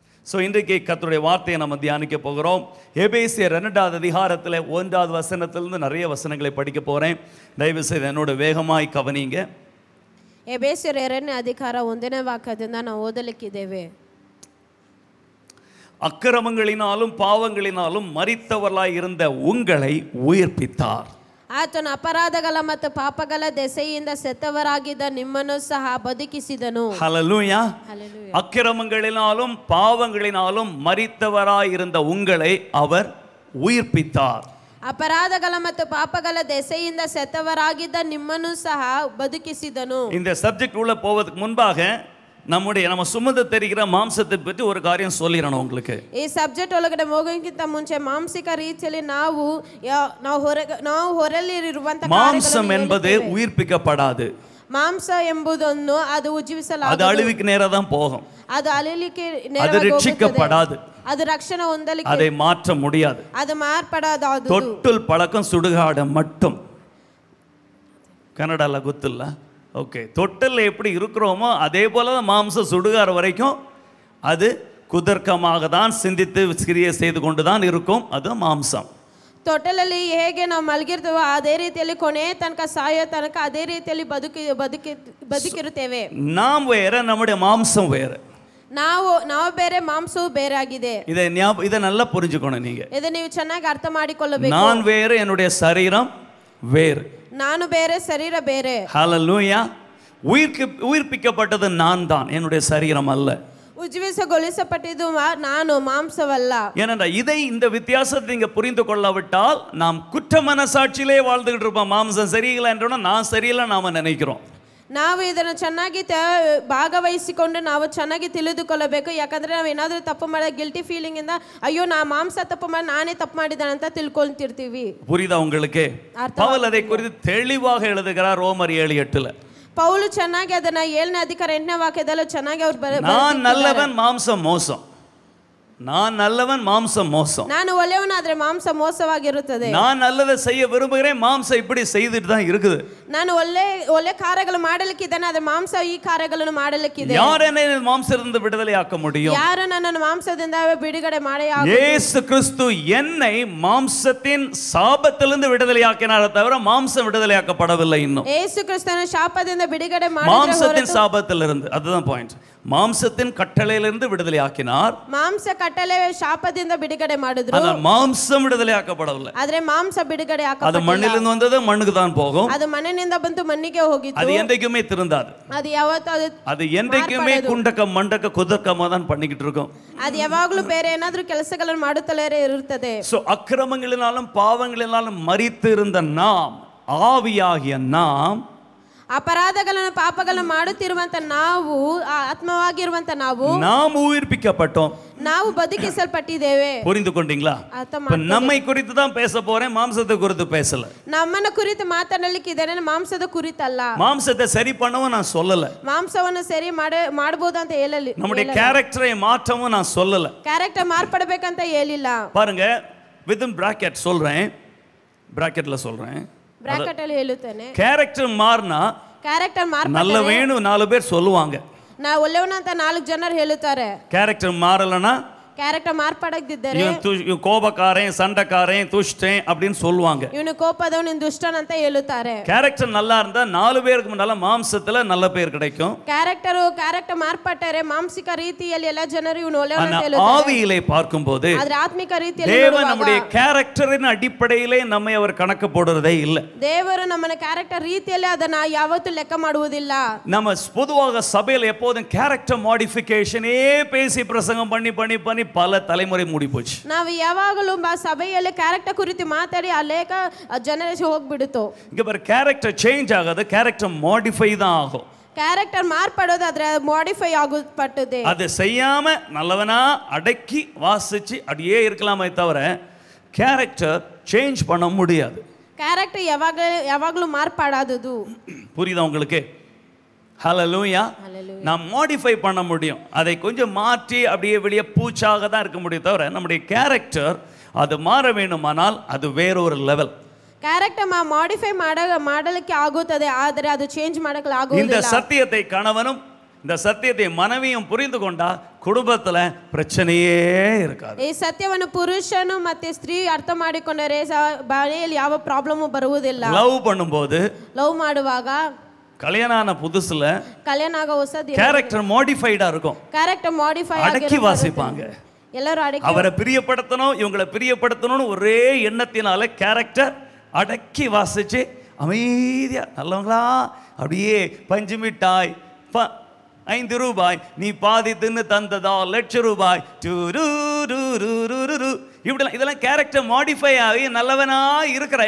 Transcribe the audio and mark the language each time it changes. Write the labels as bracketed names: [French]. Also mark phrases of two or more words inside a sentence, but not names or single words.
[Tamil] ஸோ இன்றைக்கு கர்த்தருடைய வார்த்தையை நம்ம தியானிக்க போகிறோம். எபேசியர் 2வது அதிகாரத்தில் 1வது வசனத்திலிருந்து நிறைய வசனங்களை படிக்க போகிறேன். தயவு செய்து என்னோட வேகமாய் கவனிங்க. [Kannada] ಎಬೇಸ್ಯರ 2ನೇ ಅಧಿಕಾರ 1ನೇ ವಾಕ್ಯದಿಂದ ನಾವು ಓದಲಿಕ್ಕಿದ್ದೇವೆ. [Tamil] அக்கிரமங்களினாலும் பாவங்களினாலும் மரித்தவர்களாய் இருந்த உங்களை உயிர்ப்பித்தார். [Kannada] ಆತನು ಅಪರಾಧಗಳ ಮತ್ತು ಪಾಪಗಳ ದೆಸೆಯಿಂದ ಸತ್ತವರಾಗಿದ್ದ ನಿಮ್ಮನ್ನು ಸಹ ಬದುಕಿಸಿದನು. [Tamil] ஹல்லேலூயா. அக்கிரமங்களினாலும் பாவங்களினாலும் மரித்தவராய் இருந்த உங்களை அவர் உயிர்ப்பித்தார். [Kannada] ಅಪರಾಧಗಳ ಮತ್ತು ಪಾಪಗಳ ದೆಸೆಯಿಂದ ಸತ್ತವರಾಗಿದ್ದ ನಿಮ್ಮನ್ನು ಸಹ ಬದುಕಿಸಿದನು. [Tamil] இந்த சப்ஜெக்ட் உள்ள போவதற்கு முன்பாக நம்ம சுமந்து தெரிகிற மாம்சத்தை பற்றி ஒரு காரியம் சொல்லிடணும் உங்களுக்கு. [Kannada] ಈ ಸಬ್ಜೆಕ್ಟ್ ಒಳಗಡೆ ಹೋಗೋಕ್ಕಿಂತ ಮುಂಚೆ ಮಾಂಸಿಕ ರೀತಿಯಲ್ಲಿ ನಾವು ಹೊರಲಿರುವಂತ [Tamil] மாம்சம் என்பது உயிர்ப்பிக்கப்படாது. [Kannada] ಮಾಂಸ ಎಂಬುದನ್ನು ಅದು ಉಜ್ಜೀವಿಸಲಾಗದು. [Tamil] அது அழிவுக்கு நேரா தான் போகும். [Kannada] ಅದು ಅಳಿಲಿಕ್ಕೆ [Tamil] அது ரட்சிக்கப்படாது. [Kannada] ಅದು ರಕ್ಷಣೆ ಹೊಂದಲಿಕ್ಕೆ [Tamil] அதை மாற்ற முடியாது. [Kannada] ಅದು ಮಾರ್ಪಡಾದು. [Tamil] தொட்டுல் பழக்கம் சுடுகாட மட்டும். கன்னடால குத்துல்ல. ஓகே, தொட்டல்ல எப்படி இருக்கிறோமோ அதே போல தான் மாம்சம் சுடுகார வரைக்கும் அது குதர்க்கமாக தான் சிந்தித்து கிரியை செய்து கொண்டு தான் இருக்கும். அது மாம்சம். [Kannada] ತೊಟ್ಟಲಲ್ಲಿ ಹೇಗೆ ನಾವು ಮಲಗಿರ್ತೀವೋ ಅದೇ ರೀತಿಯಲ್ಲಿ ಕೊನೆ ತನಕ ಸಾಯೋ ತನಕ ಅದೇ ರೀತಿಯಲ್ಲಿ ಬದುಕಿರುತ್ತೇವೆ. [Tamil] நாம் வேற, நம்முடைய மாம்சம் வேற. [Kannada] ನಾವು ಬೇರೆ, ಮಾಂಸವು ಬೇರೆ ಆಗಿದೆ. [Tamil] இதை நல்லா புரிஞ்சுக்கணும் நீங்க. [Kannada] ಇದನ್ನ ನೀವು ಚೆನ್ನಾಗಿ ಅರ್ಥ ಮಾಡಿಕೊಳ್ಳಬೇಕು. [Tamil] நான் வேறு, என்னுடைய சரீரம் வேறு. [Kannada] ನಾನು ಬೇರೆ, ಶರೀರ ಬೇರೆ. [Tamil] ஹல்லேலூயா. உயிர்ப்பிக்கப்பட்டது நான் தான், என்னுடைய சரீரம் அல்ல. [Kannada] ಉಜ್ಜೀವಿಸಗೊಳಿಸಲ್ಪಟ್ಟಿದ್ದು ನಾನು, ಮಾಂಸವಲ್ಲ. [Tamil] ஏனென்றால் இந்த வித்தியாசத்தை நீங்க புரிந்து கொள்ளாவிட்டால் நாம் குற்ற மனசாட்சியிலே வாழ்ந்துகிட்டு இருப்போம். மாம்சம் சரியில்லை என்றோன்னா நான் சரியில்லை நாம நினைக்கிறோம். [Kannada] ನಾವು ಇದನ್ನು ಚೆನ್ನಾಗಿ ಭಾಗವಹಿಸಿಕೊಂಡು ನಾವು ಚೆನ್ನಾಗಿ ತಿಳಿದುಕೊಳ್ಳಬೇಕು. ಯಾಕಂದ್ರೆ ನಾವು ಏನಾದರೂ ತಪ್ಪು ಮಾಡಿದ [English] guilty feeling [Kannada] ಇಂದ ಅಯ್ಯೋ ನಾ ಮಾಂಸ ತಪ್ಪು ಮಾಡಿ ನಾನೇ ತಪ್ಪು ಮಾಡಿದ್ದಾನೆ ಅಂತ ತಿಳ್ಕೊಳ್ತಿರ್ತೀವಿ. [Tamil] புரியுதா உங்களுக்கு? பவுல் அதை குறித்து தெளிவாக எழுதுகிறார் ரோமர் 7:8. [Kannada] ಪೌಲು ಚೆನ್ನಾಗಿ ಅದನ್ನ 7ನೇ ಅಧಿಕಾರ 8ನೇ ವಾಕ್ಯದಲ್ಲೂ ಚೆನ್ನಾಗಿ ಅವರು [Tamil] நான் நல்லவன், மாம்சம் மோசம். நான் நல்லவன், மாம்சம் மோசம். [Kannada] ನಾನು ಒಳ್ಳೆಯವನಾದ್ರೆ ಮಾಂಸ ಮೋಸವಾಗಿರುತ್ತದೆ. [Tamil] நான் நல்லதை செய்ய விரும்புகிறேன், மாம்சம் இப்படி செய்துட்டு தான் இருக்குது. [Kannada] ನಾನು ಒಳ್ಳೆ ಕಾರ್ಯಗಳು ಮಾಡಲಿಕ್ಕಿದ್ದೇನೆ, ಆದ್ರೆ ಮಾಂಸ ಈ ಕಾರ್ಯಗಳನ್ನು ಮಾಡಲಿಕ್ಕಿದೆ. [Tamil] யார் என்னை மாம்சத்திலிருந்து விடுதலையாக்க முடியும்? [Kannada] ಯಾರು ನನ್ನನ್ನು ಮಾಂಸದಿಂದ ಬಿಡುಗಡೆ ಮಾಡಿ? [Tamil] இயேசு கிறிஸ்து என்னை மாம்சத்தின் சாபத்திலிருந்து விடுதலையாக்கினாரே தவிர மாம்சம் விடுதலையாக்கப்படவில்லை இன்னும். [Kannada] ಯೇಸು ಕ್ರಿಸ್ತನು ಶಾಪದಿಂದ ಬಿಡುಗಡೆ ಮಾಡಿದ್ರು. [Tamil] மாம்சத்தின் சாபத்திலிருந்து, அதுதான் பாயிண்ட். மாம்சத்தின் கட்டளையிலிருந்து விடுதலையாக்கினார். [Kannada] ಮಾಂಸ ಕಟ್ಟಳೆ ಶಾಪದಿಂದ ಬಿಡುಗಡೆ ಮಾಡಿದ್ರು. [Tamil] ஆனால் மாம்சம் விடுதலையாக்கப்படவில்லை. [Kannada] ಆದ್ರೆ ಮಾಂಸ ಬಿಡುಗಡೆ [Tamil] அது [Kannada] ಆಗಲಿಲ್ಲ. [Tamil] மண்ணிலிருந்து வந்தது மண்ணுக்கு தான் போகும். [Kannada] ಅದು ಮಣ್ಣಿನಿಂದ ಬಂತು ಮಣ್ಣಿಗೆ ಹೋಗಿತ್ತು. [Tamil] அது என்றைக்குமே திருந்தாது. [Kannada] ಅದು ಯಾವತ್ತೂ [Tamil] அது என்றைக்குமே குண்டக்க மண்டக்க குதர்க்கமா தான் பண்ணிக்கிட்டு இருக்கும். [Kannada] ಅದು ಯಾವಾಗಲೂ ಬೇರೆ ಏನಾದರೂ ಕೆಲಸಗಳನ್ನು ಮಾಡುತ್ತಲೇ ಇರುತ್ತದೆ. [Tamil] சோ அக்கிரமங்களினாலும் பாவங்களினாலும் மரித்து இருந்த நாம், ஆவியாகிய நாம், [Kannada] ಅಪರಾಧಗಳನ್ನು ಪಾಪಗಳನ್ನು ಮಾಡುತ್ತಿರುವಂತ ನಾವು, ಆತ್ಮವಾಗಿರುವಂತ [Tamil] நாம் உயிர்ப்பிக்கப்பட்டோம். [Kannada] ನಾವು ಬದುಕಿಸಲ್ಪಟ್ಟಿದ್ದೇವೆ. [Tamil] புரிந்து கொண்டீங்களா? நம்மை குறித்து தான் பேச போறேன், மாம்சத்தை குறித்து பேசல. [Kannada] ನಮ್ಮನ್ನ ಕುರಿತು ಮಾತನಾಡಲಿಕ್ಕಿದ್ದೇನೆ, ಮಾಂಸದ ಕುರಿತಲ್ಲ. [Tamil] மாம்சத்தை சரி பண்ணவும் நான் சொல்லல. [Kannada] ಮಾಂಸವನ್ನು ಸರಿ ಮಾಡಬಹುದು ಅಂತ ಹೇಳಲಿ. [Tamil] நம்முடைய கேரக்டரை மாற்றவும் நான் சொல்லல. [Kannada] ಕ್ಯಾರೆಕ್ಟರ್ ಮಾರ್ಪಡಬೇಕಂತ ಹೇಳಿಲ್ಲ. [Tamil] பாருங்க, [English] within bracket [Tamil] சொல்றேன், பிராக்கெட்ல சொல்றேன், [Kannada] ಬ್ರಾಕೆಟ್ ಅಲ್ಲಿ ಹೇಳುತ್ತೇನೆ. [Tamil] கேரக்டர் மாறினா [Kannada] ಕ್ಯಾರೆಕ್ಟರ್ [Tamil] நல்ல வேணும் 4 பேர் சொல்லுவாங்க. [Kannada] ನಾ ಒಳ್ಳೆಯವನಂತ 4 ಜನರು ಹೇಳುತ್ತಾರೆ. [Tamil] கேரக்டர் மாறலனா [Kannada] ಕ್ಯಾರೆಕ್ಟರ್ ಮಾರ್ಪಡದಿದ್ದರೆ [Tamil] இவன் கோபக்காரன், சண்டைக்காரன், துஷ்டன் அப்படின்னு சொல்லுவாங்க. [Kannada] ಇವನು ಕೋಪದವನು, ದುಷ್ಟನ ಅಂತ ಹೇಳುತ್ತಾರೆ. [Tamil] கேரக்டர் நல்லா இருந்தா 4 பேருக்கு முன்னால மாம்சத்துல நல்ல பேர் கிடைக்கும். [Kannada] ಕ್ಯಾರೆಕ್ಟರ್ ಮಾರ್ಪಟ್ಟರೆ ಮಾಂಸಿಕ ರೀತಿಯಲ್ಲಿ ಎಲ್ಲ ಜನರು ಇವನು ಒಳ್ಳೆಯವನು ಅಂತ ಹೇಳುತ್ತಾರೆ. [Tamil] ஆவியிலே பார்க்கும்போது, [Kannada] ಆದರೆ ಆತ್ಮಿಕ ರೀತಿಯಲ್ಲಿ [Tamil] தேவன் நம்முடைய கேரக்டரின் அடிப்படையிலே நம்மை அவர் கணக்கு போடுறதே இல்லை. [Kannada] ದೇವರು ನಮ್ಮನ್ನ ಕ್ಯಾರೆಕ್ಟರ್ ರೀತಿಯಲ್ಲಿ ಅದನ್ನ ಯಾವತ್ತೂ ಲೆಕ್ಕ ಮಾಡುವುದಿಲ್ಲ. [Tamil] நம்ம பொதுவாக சபையில் எப்போதும் [English] character modification [Tamil] பேசி பிரசங்கம் பண்ணி பல தலைமுறை மூடி போச்சு. [Kannada] ನಾವು ಯಾವಾಗಲೂ ಸಭೆಯಲ್ಲಿ ಕ್ಯಾರೆಕ್ಟರ್ ಕುರಿತು ಮಾತಾಡಿ ಅನೇಕ ಜನರೇಷನ್ ಹೋಗ್ಬಿಡುತ್ತೋ. [Tamil] இங்க பாரு, [English] character change [Tamil] ஆகாது, [English] character modify [Tamil] தான் ஆகும். [Kannada] ಕ್ಯಾರೆಕ್ಟರ್ ಮಾರ್ಪಡೋದು ಆದ್ರೆ ಮಾಡಿಫೈ ಆಗುತ್ತದೆ. [Tamil] அதை செய்யாம நல்லவனா அடக்கி வாசிச்சு அப்படியே இருக்கலாமே தவிர [English] character change [Tamil] பண்ண முடியாது. [Kannada] ಕ್ಯಾರೆಕ್ಟರ್ ಯಾವಾಗಲೂ ಮಾರ್ಪಾಡಾದದು. [Tamil] புரியுதா உங்களுக்கு? ஹல்லேலூயா. நாம் மாடிஃபை பண்ண முடியும், அதை கொஞ்சம் மாற்றி அப்படியே வெளியே பூச்சாக தான் இருக்க முடியும் தவிர நம்முடைய கேரக்டர் அது மாற வேண்டுமானால் அது வேறொரு லெவல். [English] character modify [Kannada] ಮಾಡಲಿಕ್ಕೆ ಆಗುತ್ತದೆ, ಆದರೆ ಅದು ಚೇಂಜ್ ಮಾಡಕ್ಕೆ ಆಗುವುದಿಲ್ಲ. [Tamil] இந்த சத்தியத்தை கணவனும் இந்த சத்தியத்தை மனைவியும் புரிந்து கொண்டா குடும்பத்துல பிரச்சனையே இருக்காது. [Kannada] ಈ ಸತ್ಯವನ್ನು ಪುರುಷನು ಮತ್ತೆ ಸ್ತ್ರೀ ಅರ್ಥ ಮಾಡಿಕೊಂಡರೆ ಮನೆಯಲ್ಲಿ ಯಾವ ಪ್ರಾಬ್ಲಮ್ ಬರುವುದಿಲ್ಲ. [Tamil] லவ் பண்ணும்போது, [Kannada] ಲವ್ ಮಾಡುವಾಗ, [Tamil] கல்யாண ஆன புதுசுல [Kannada] ಕಲ್ಯಾಣ ಆಗೋ ಹೊಸದಿ [English] character modified [Tamil] இருக்கும். [English] character modify [Tamil] அடக்கி வாசிப்பாங்க. [Kannada] ಎಲ್ಲರೂ ಅಡಕಿ [Tamil] அவரை பிரியப்படுத்தணும், இவங்களை பிரியப்படுத்தணும்னு ஒரே எண்ணத்தினால கேரக்டர் அடக்கி வாசிச்சு அமைதியா நல்லவங்களா அப்படியே பஞ்சு மிட்டாய் 5 ரூபாய் நீ பாதி தின்னு தந்ததா ₹1,00,000 இப்படிலாம் இதெல்லாம் [English] character modify [Tamil] ஆகி நல்லவனா இருக்கிற.